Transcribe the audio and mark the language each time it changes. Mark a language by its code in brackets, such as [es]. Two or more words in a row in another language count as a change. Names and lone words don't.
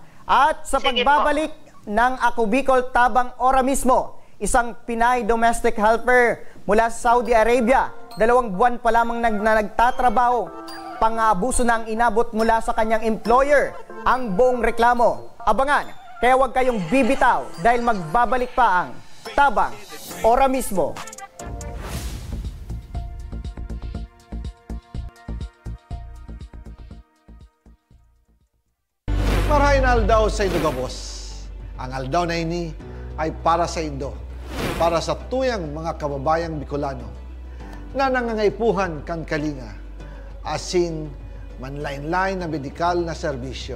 [tl] At sa pagbabalik ng Ako Bicol Tabang Ora mismo, isang Pinay [en] domestic helper [tl] mula sa Saudi Arabia, 2 buwan pa lamang na nagtatrabaho, pang-aabuso na ang inabot mula sa kanyang employer. Ang buong reklamo. Abangan, kaya huwag kayong bibitaw dahil magbabalik pa ang Tabang Ora mismo. [bik] Marahin aldaw sa Indo Gabos. Ang aldaw na ini ay para sa Indo, para sa tuyang mga kababayang Bicolano na nangangaipuhan kan kalinga, asin manlain-lain na medikal na serbisyo.